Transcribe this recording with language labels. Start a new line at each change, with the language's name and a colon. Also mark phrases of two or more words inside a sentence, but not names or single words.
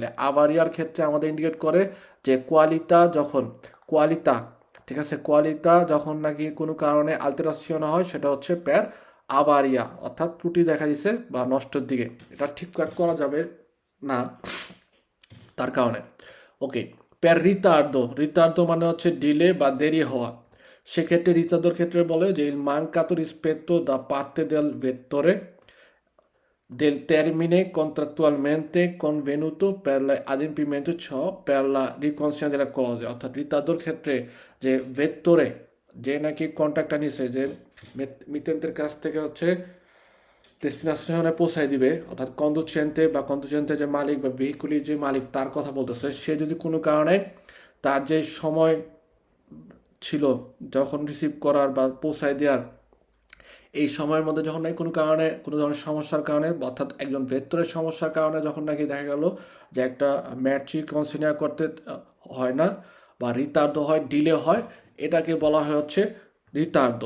Bangla: আভারিয়ার ক্ষেত্রে আমাদের ইন্ডিকেট করে যে কোয়ালিতা যখন, কোয়ালিতা, ঠিক আছে, কোয়ালিতা যখন নাকি কোনো কারণে আলতেরাসিয়ন হয়, সেটা হচ্ছে
Italian: per avaria,
Bangla: অর্থাৎ ত্রুটি দেখা দিছে বা নষ্টের দিকে, এটা ঠিক করা যাবে না তার কারণে। ওকে,
Italian: per ritardo,
Bangla: রিতার্দো মানে হচ্ছে ডিলে বা দেরি হওয়া। সেক্ষেত্রে রিতার্দোর ক্ষেত্রে বলে যে
Italian: il mancato rispetto da parte del vettore del termine contrattualmente convenuto per l'adempimento ciò per la riconsegna delle cose,
Bangla: অর্থাৎ রিতার্দোর ক্ষেত্রে যে ভেত্তরে যে নাকি কন্ট্রাক্টটা নিছে, যে মিতেন্তের কাছ থেকে হচ্ছে ডেস্টিনেশনে পৌঁছায় দিবে, অর্থাৎ কন্ডুচেন্টে বা কন্ডুচেন্টে যে মালিক বা ভেহিকুলির যে মালিক তার কথা বলতেছে, সে যদি কোনো কারণে তার যে সময় ছিল যখন রিসিভ করার বা পৌঁছায় দেওয়ার, এই সময়ের মধ্যে যখন নাকি কোনো কারণে কোনো ধরনের সমস্যার কারণে, অর্থাৎ একজন ভেতরের সমস্যার কারণে যখন নাকি দেখা গেল যে একটা ম্যাট্রিক কনসিডার করতে হয় না, বা রিতার্দো হয়, ডিলে হয়, এটাকে বলা হয় হচ্ছে রিতার্দো।